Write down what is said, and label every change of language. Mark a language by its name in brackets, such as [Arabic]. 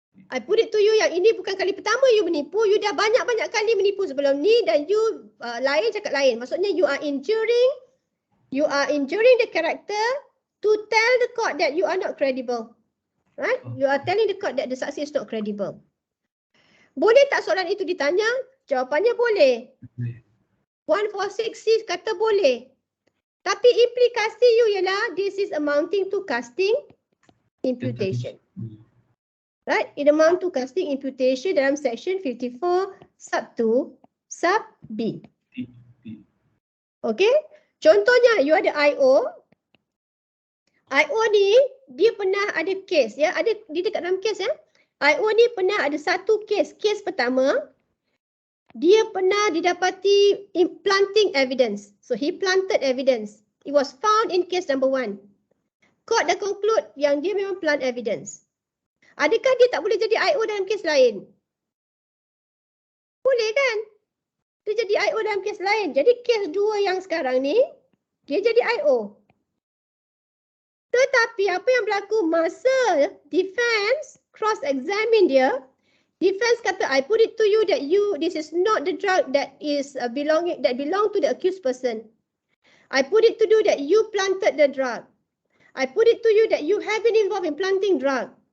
[English] I put it to you [Malay] yang ini bukan kali pertama you menipu, you dah banyak-banyak kali menipu sebelum ni dan you lain cakap lain. Maksudnya [English] you are injuring the character to tell the court that you are not credible. Right? You are telling the court that the saksi is not credible. [Malay] Boleh tak soalan itu ditanya? Jawapannya boleh. 146C kata boleh. Tapi implikasi you ialah [English] this is amounting to casting imputation. Right? It amount to casting imputation [Malay] dalam [English] section 54 sub 2 sub B. Okay? [Malay] Contohnya you ada IO. IO ni dia pernah ada kes ya, ada dia dekat dalam kes ya. IO ni pernah ada satu kes. Kes pertama dia pernah didapati implanting evidence. [English] So he planted evidence. It was found in case number 1. [Malay] Court dah conclude yang dia memang plant evidence. Adakah dia tak boleh jadi IO dalam kes lain? Boleh kan? Dia jadi IO dalam kes lain. Jadi kes 2 yang sekarang ni, dia jadi IO. Tetapi apa yang berlaku masa defense cross-examine dia, defense kata, [English] I put it to you that this is not the drug that is belong to the accused person. I put it to you that you planted the drug. I put it to you that you have been involved in planting drug.